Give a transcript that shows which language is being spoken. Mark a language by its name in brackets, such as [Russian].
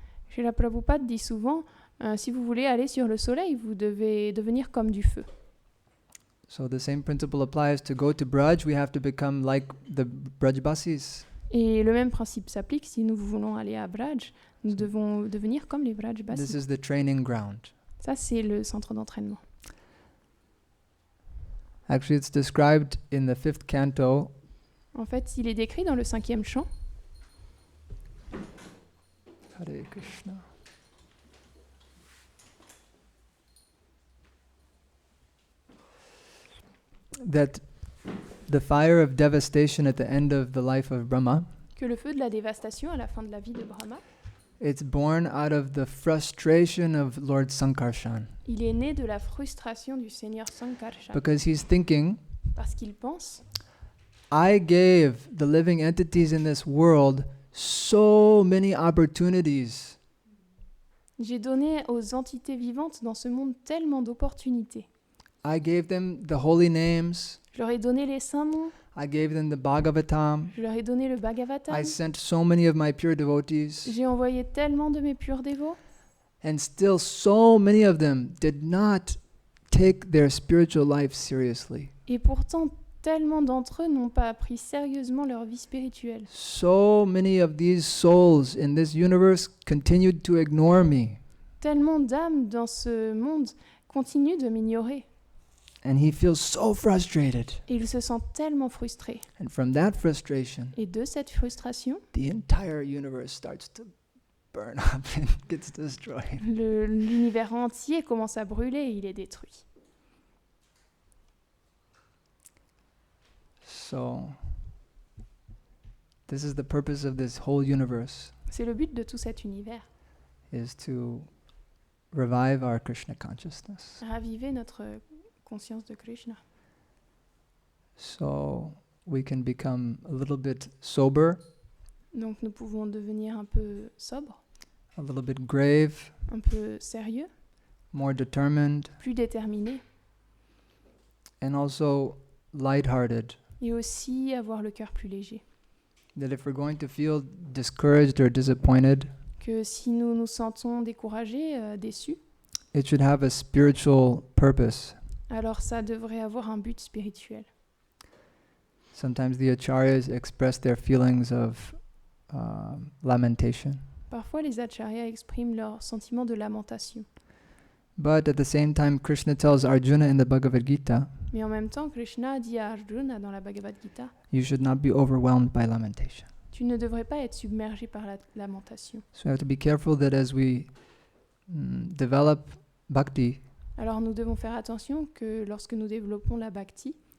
[French] Srila Prabhupada dit souvent, si vous voulez aller sur le soleil, vous devez devenir comme du feu. [English] So the same principle applies. To go to Braj, we have to become like the Brajbasis. [French] Et le même principe s'applique si nous voulons aller à Braj, nous devons devenir comme les [English] This [French] Brajbasis. [English] is the training ground. [French] Ça, c'est le centre d'entraînement. [English] Actually, it's described in the 5th canto. [French] En fait, il est décrit dans le 5e chant. [English] Hare Krishna. That the fire of devastation at the end of the life of Brahma, [French] Que le feu de la dévastation à la fin de la vie de Brahma, [English] it's born out of the frustration of Lord Sankarshan. [French] il est né de la frustration du Seigneur Sankarshan. [English] Because he's thinking, [French] Parce qu'il pense, [English] I gave the living entities in this world so many opportunities. [French] j'ai donné aux entités vivantes dans ce monde tellement d'opportunités. [English] I gave them the holy names. [French] Je leur ai donné les saints noms, [English] I gave them the Bhagavatam. [French] je leur ai donné le Bhagavatam, [English] I sent so many of my pure devotees. [French] j'ai envoyé tellement de mes purs dévots, [English] And still so many of them did not take their spiritual life seriously. [French] et pourtant tellement d'entre eux n'ont pas pris sérieusement leur vie spirituelle. [English] So many of these souls in this universe continued to ignore me. [French] Tellement d'âmes dans ce monde continuent de m'ignorer. [English] And he feels so frustrated. [French] Et il se sent tellement frustré. [English] And from that frustration, [French] Et de cette frustration, [English] the entire universe starts to burn up and gets destroyed. [French] l'univers entier commence à brûler et il est détruit. [English] So, this is the purpose of this whole universe, [French] C'est le but de tout cet univers, [English] is to revive our Krishna consciousness. [French] raviver notre conscience de Krishna. [English] So we can become a little bit sober, [French] Donc nous pouvons devenir un peu sobres, [English] a little bit grave, [French] un peu sérieux, [English] more determined, [French] plus déterminé, [English] and also lighthearted. [French] et aussi avoir le cœur plus léger. [English] That if we're going to feel discouraged or disappointed, [French] Que si nous nous sentons découragés, déçus, [English] it should have a spiritual purpose. [French] alors ça devrait avoir un but spirituel. [English] Sometimes the acharyas express their feelings of lamentation. [French] Parfois, les acharyas expriment leur sentiment de lamentation. [English] But at the same time, Krishna tells Arjuna in the Bhagavad Gita, [French] Mais en même temps, Krishna dit à Arjuna dans la Bhagavad Gita, [English] you should not be overwhelmed by lamentation. [French] tu ne devrais pas être submergé par la lamentation. [English] So we have to be careful that as we develop bhakti, [French] Alors nous devons faire attention que lorsque nous développons la bhakti,